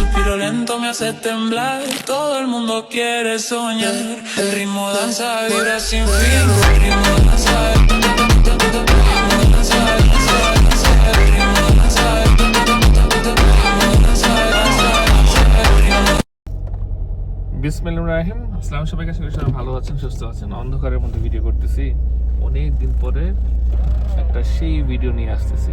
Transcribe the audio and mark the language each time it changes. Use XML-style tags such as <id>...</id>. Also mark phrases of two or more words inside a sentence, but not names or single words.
<es>lo lento me hace temblar. Todo el mundo quiere soñar. El ritmo danza, vibra sin fin. El ritmo danza,</es> <ar>بسم الله الرحمن الرحيم.</ar> <bn>আসসালামু সবাইকে, আশা করি সবাই ভালো আছেন, সুস্থ আছেন। অন্ধকারের মধ্যে ভিডিও করতেছি, অনেক দিন পরে একটা সেই ভিডিও নিয়ে আসতেছি।</bn>